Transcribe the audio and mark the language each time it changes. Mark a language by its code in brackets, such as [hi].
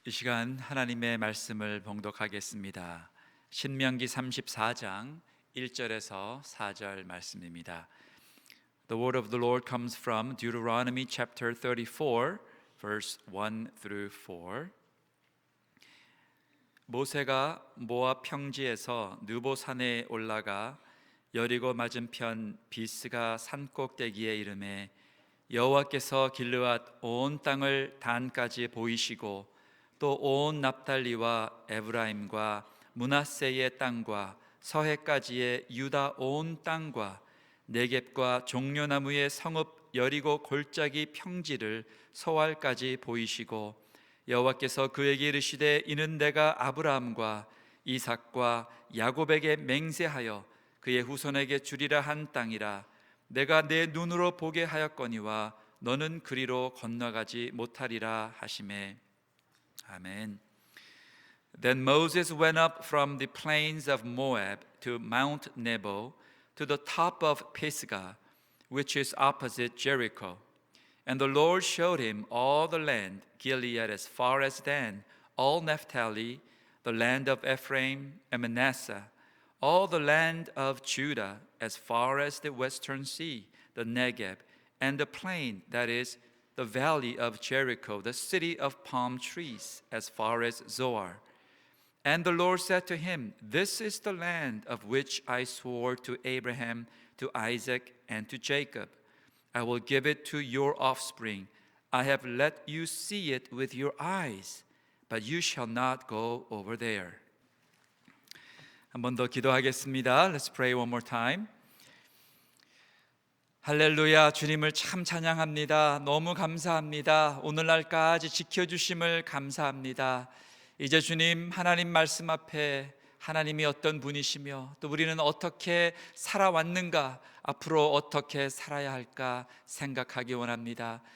[ko] 이 시간 하나님의 말씀을 봉독하겠습니다. 신명기 34장 1절에서 4절 말씀입니다. [en] The word of the Lord comes from Deuteronomy chapter 34 verse 1 through 4. [ko] 모세가 모압 평지에서 느보산에 올라가 여리고 맞은편 비스가 산꼭대기에 이르매 여호와께서 길르앗 온 땅을 단까지 보이시고 또 온 납달리와 에브라임과 므낫세의 땅과 서해까지의 유다 온 땅과 네겝과 종려나무의 성읍 여리고 골짜기 평지를 소알까지 보이시고 여호와께서 그에게 이르시되 이는 내가 아브라함과 이삭과 야곱에게 맹세하여 그의 후손에게 주리라 한 땅이라. 내가 내 눈으로 보게 하였거니와 너는 그리로 건너가지 못하리라 하시매. 아멘. [en] Then Moses went up from the plains of Moab to Mount Nebo to the top of Pisgah, which is opposite Jericho. And the Lord showed him all the land, Gilead as far as Dan, all Naphtali, the land of Ephraim and Manasseh, all the land of Judah as far as the western sea, the Negeb, and the plain, that is, the valley of Jericho, the city of palm trees, as far as Zoar. And the Lord said to him, This is the land of which I swore to Abraham, to Isaac, and to Jacob. I will give it to your offspring. I have let you see it with your eyes, but you shall not go over there. [ko] 한 번 더 기도하겠습니다. [en] Let's pray one more time. [ko] 할렐루야, 주님을 참 찬양합니다. 너무 감사합니다. 오늘날까지 지켜주심을 감사합니다. 이제 주님, 하나님 말씀 앞에 하나님이 어떤 분이시며 또 우리는 어떻게 살아왔는가, 앞으로 어떻게 살아야 할까 생각하기 원합니다.